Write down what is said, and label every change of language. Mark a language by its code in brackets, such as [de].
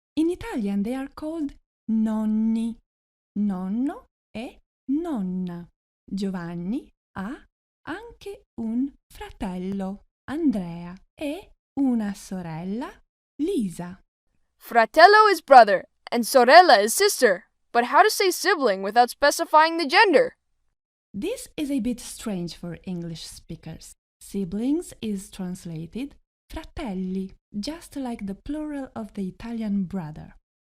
[en] In Italian they are called nonni. [it] Nonno e nonna. Giovanni ha anche un fratello, Andrea, e una sorella, Lisa. [en] Fratello is brother, and sorella is sister. But how to say sibling without specifying the gender? This is a bit strange for English speakers. Siblings is translated fratelli, just like the plural of the Italian brother.